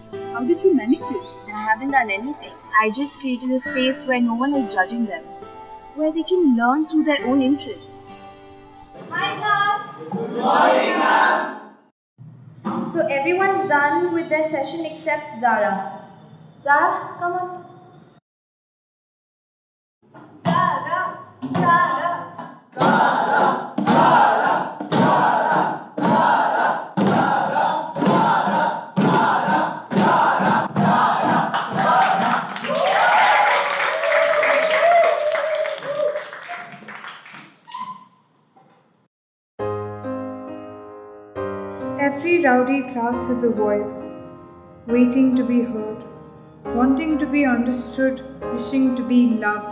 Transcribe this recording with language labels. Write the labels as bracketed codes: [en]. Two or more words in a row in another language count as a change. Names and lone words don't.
[en] How did you manage it? I haven't done anything. I just created a space where no one is judging them, where they can learn through their own interests. Hi class! Good morning, ma'am. So everyone's done with their session except Zara. Zara, come on. Zara! Zara! Zara! Zara! Zara! Zara! Zara! Zara! Zara! Zara! Every rowdy class has a voice, waiting to be heard, wanting to be understood, wishing to be loved.